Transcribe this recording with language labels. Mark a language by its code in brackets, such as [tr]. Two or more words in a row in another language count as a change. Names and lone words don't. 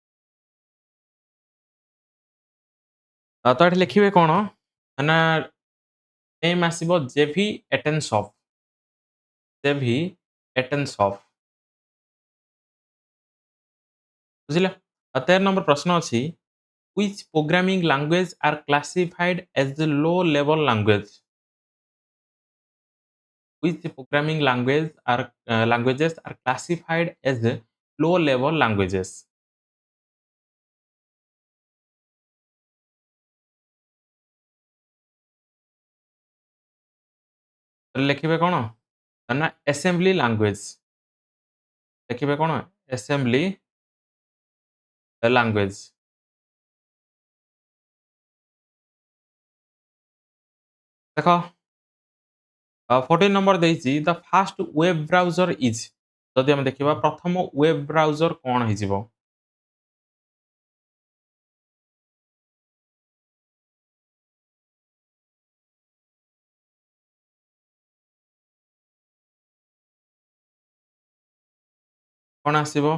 [or] ତ ଏଠି ଲେଖିବେ କଣ? ନା ନେମ୍ ଆସିବ ଜେଭି ଏଟେନସଫ୍। ଜେଭି ଏଟେନସଫ୍। ବୁଝିଲ? [en] 13 [or] ନମ୍ବର ପ୍ରଶ୍ନ ଅଛି [en] which programming language are classified as the low level language? Which programming languages are classified as the low level languages? [or] ଲେଖିବେ କଣ? ନା [en] assembly language। [or] ଲେଖିବେ କଣ? [en] assembly language। [or] ଦେଖ 14 ନମ୍ବର ଦେଇଛି [en] the first web browser is. [or] ଯଦି ଆମେ ଦେଖିବା ପ୍ରଥମ [en] web browser [or] କଣ ହେଇଯିବ? କଣ ଆସିବ?